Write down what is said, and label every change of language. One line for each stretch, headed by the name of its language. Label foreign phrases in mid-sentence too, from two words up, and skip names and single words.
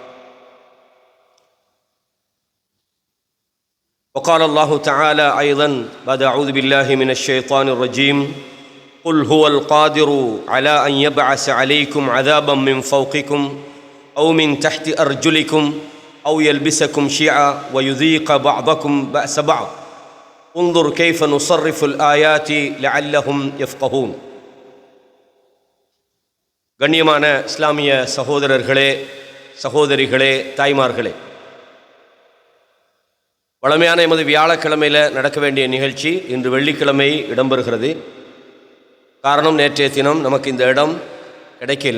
Arabic: وقال الله تعالى أيضا بعد أعوذ بالله من الشيطان الرجيم قل هو القادر على أن يبعث عليكم عذابا من فوقكم أو من تحت أرجلكم أو يلبسكم شيعا ويذيق بعضكم بأس بعض انظر كيف نصرف الآيات لعلهم يفقهون.
Tamil: கண்ணியமான இஸ்லாமிய சகோதரர்களே, சகோதரிகளே, தாய்மார்களே, வழமையான எமது வியாழக்கிழமையில் நடக்க வேண்டிய நிகழ்ச்சி இன்று வெள்ளிக்கிழமை இடம்பெறுகிறது. காரணம், நேற்றைய தினம் நமக்கு இந்த இடம் கிடைக்கல.